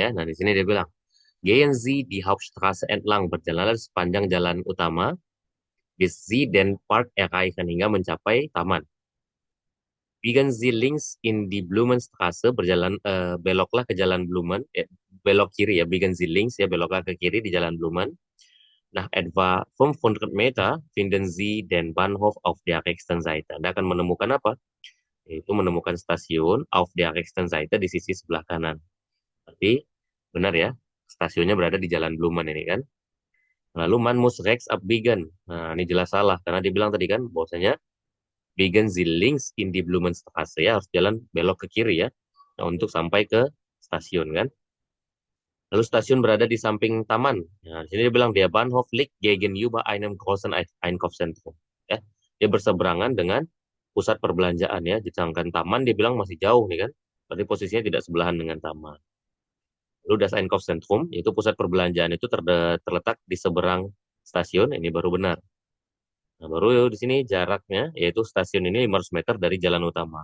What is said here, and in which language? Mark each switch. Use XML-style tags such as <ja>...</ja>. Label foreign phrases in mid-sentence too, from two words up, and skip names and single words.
<id>Nah, di sini dia bilang,</id> <de>gehen Sie die Hauptstraße entlang,</de> <id>berjalanlah sepanjang jalan utama,</id> <de>bis Sie den Park erreichen,</de> <id>hingga mencapai taman.</id> <de>Biegen Sie links in die Blumenstraße,</de> <id>beloklah ke jalan Blumen, belok kiri ya,</id> <de>biegen Sie links</de> <id>ya, beloklah ke kiri di jalan Blumen.</id> <de>Nach etwa 500 Meter finden Sie den Bahnhof auf der rechten Seite.</de> <id>Anda akan menemukan apa? Yaitu menemukan stasiun</id> <de>auf der rechten Seite</de> <id>di sisi sebelah kanan. Berarti benar ya, stasiunnya berada di jalan Blumen ini kan.</id> <de>Lalu man muss rechts abbiegen.</de> <id>Nah, ini jelas salah karena dibilang tadi kan bahwasanya</id> <de>biegen Sie links in die Blumenstraße</de> <id>ya, harus jalan belok ke kiri ya. Nah, untuk sampai ke stasiun kan. Lalu stasiun berada di samping taman. Nah, di sini dia bilang</id> <de>der Bahnhof liegt gegenüber einem großen Einkaufszentrum.</de> <id>Ya, dia berseberangan dengan pusat perbelanjaan ya. Sedangkan taman dia bilang masih jauh nih kan. Berarti posisinya tidak sebelahan dengan taman.</id> <de>Lalu das Einkaufszentrum,</de> <id>yaitu pusat perbelanjaan itu terletak di seberang stasiun. Ini baru benar. Nah, baru di sini jaraknya, yaitu stasiun ini 500 meter dari jalan utama.</id>